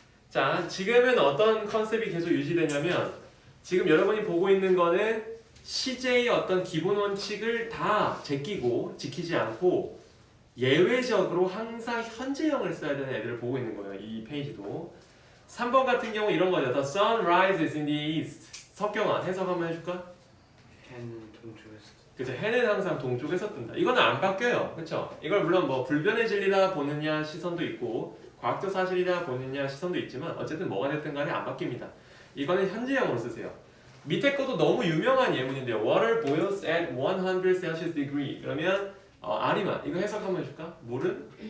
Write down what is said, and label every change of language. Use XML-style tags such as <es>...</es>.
<ko>자, 지금은 어떤 컨셉이 계속 유지되냐면 지금 여러분이 보고 있는 거는 CJ의 어떤 기본 원칙을 다 제끼고 지키지 않고 예외적으로 항상 현재형을 써야 되는 애들을 보고 있는 거예요. 이 페이지도. 3번 같은 경우 이런 거죠.</ko> <en>The sun rises in the east.</en> <ko>석경아 해석 한번 해줄까? 해는 동쪽에서 그죠. 해는 항상 동쪽에서 뜬다. 이거는 안 바뀌어요. 그렇죠? 이걸 물론 뭐 불변의 진리다 보느냐 시선도 있고 과학적 사실이다 보느냐 시선도 있지만 어쨌든 뭐가 됐든 간에 안 바뀝니다. 이거는 현재형으로 쓰세요. 밑에 것도 너무 유명한 예문인데요.</ko> <en>Water boils at 100 Celsius degree.</en> <ko>그러면 아리만 이거 해석 한번 해줄까? 물은?</ko>